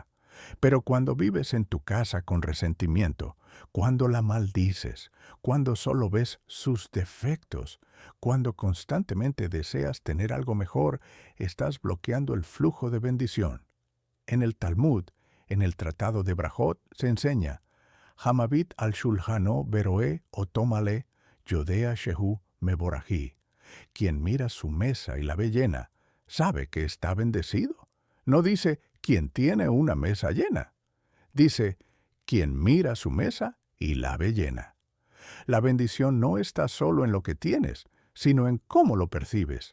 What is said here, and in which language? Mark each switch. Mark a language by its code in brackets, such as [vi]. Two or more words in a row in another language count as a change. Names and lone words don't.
[es] Pero cuando vives en tu casa con resentimiento, cuando la maldices, cuando solo ves sus defectos, cuando constantemente deseas tener algo mejor, estás bloqueando el flujo de bendición. En el Talmud, en el Tratado de Brajot, se enseña, [he] המביט על שולחנו ורואה אותו מלא יודע שהוא מבורך. [es] Quien mira su mesa y la ve llena, sabe que está bendecido. No dice quien tiene una mesa llena. Dice quien mira su mesa y la ve llena. La bendición no está solo en lo que tienes, sino en cómo lo percibes.